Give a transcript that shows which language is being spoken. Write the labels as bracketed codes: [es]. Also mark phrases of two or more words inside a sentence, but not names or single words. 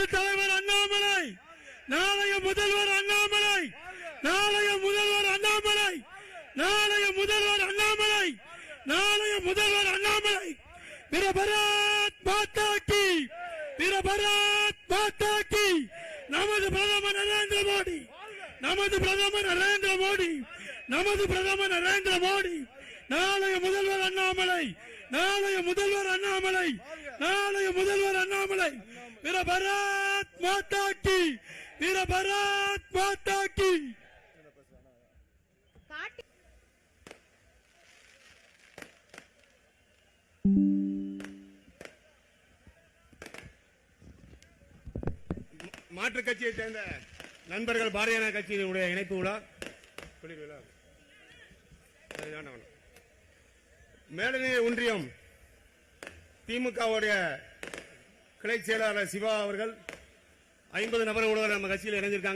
[ta] தலைவர் அண்ணாமலை, நாளைய முதல்வர் அண்ணாமலை, நாளைய முதல்வர் அண்ணாமலை, நாளைய முதல்வர் அண்ணாமலை, நாளைய முதல்வர் அண்ணாமலை, [hi] मेरा भारत माता की, मेरा भारत माता की, [ta] நமது பிரதமர் நரேந்திர மோடி, நமது பிரதமர் நரேந்திர மோடி, நமது பிரதமர் நரேந்திர மோடி, நாளைய முதல்வர் அண்ணாமலை, நாளைய முதல்வர் அண்ணாமலை, நாளைய முதல்வர் அண்ணாமலை, [hi] मेरा भारत माता की, मेरा भारत माता की. [ta] மாற்றுக் கட்சியை சேர்ந்த நண்பர்கள் பாரதிய ஜனதா கட்சியினுடைய இணைப்பு விழா மேலநிலை ஒன்றியம் திமுகவுடைய கிளை செயலாளர் சிவா அவர்கள் 50 நபர்களோடு நம்ம கட்சியில் இணைந்திருக்காங்க.